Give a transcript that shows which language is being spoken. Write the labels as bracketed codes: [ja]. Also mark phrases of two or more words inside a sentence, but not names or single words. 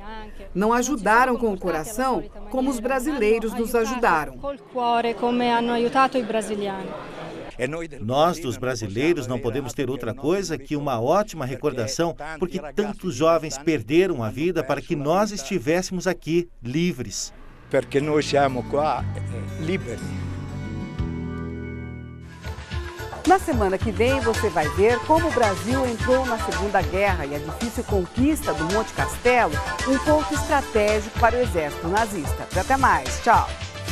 [pt] Não ajudaram com o coração como os brasileiros nos ajudaram. Nós, dos brasileiros, não podemos ter outra coisa que uma ótima recordação, porque tantos jovens perderam a vida para que nós estivéssemos aqui, livres. Porque nós [it] siamo qua liberi. [pt] Na semana que vem, você vai ver como o Brasil entrou na Segunda Guerra e a difícil conquista do Monte Castelo, um ponto estratégico para o exército nazista. Até mais. Tchau.